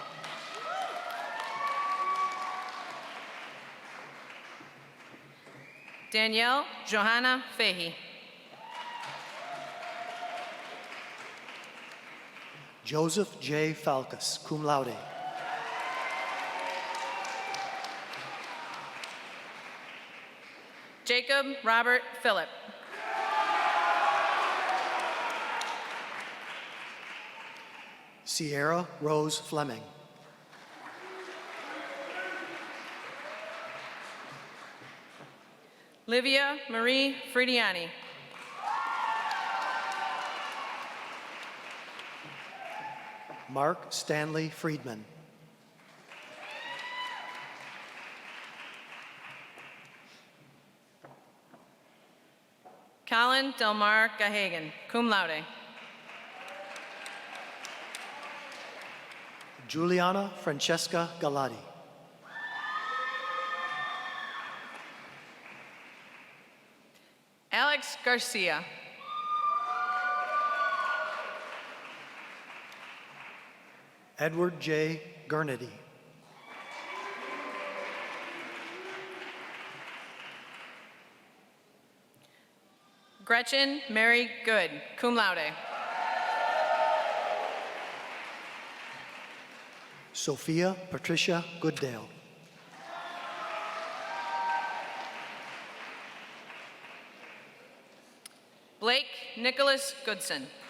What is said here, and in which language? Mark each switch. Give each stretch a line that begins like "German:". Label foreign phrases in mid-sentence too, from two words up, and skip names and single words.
English: Danielle Johanna Fahey. Joseph J. Falcus,
Latin: cum laude.
English: Jacob Robert Phillip. Sierra Rose Fleming. Livia Marie Fridiani. Mark Stanley Friedman. Colin Delmar Gahagan,
Latin: cum laude.
English: Juliana Francesca Galati. Alex Garcia. Edward J. Gurnedy. Gretchen Mary Good,
Latin: cum laude.
English: Sophia Patricia Gooddale. Blake Nicholas Goodson.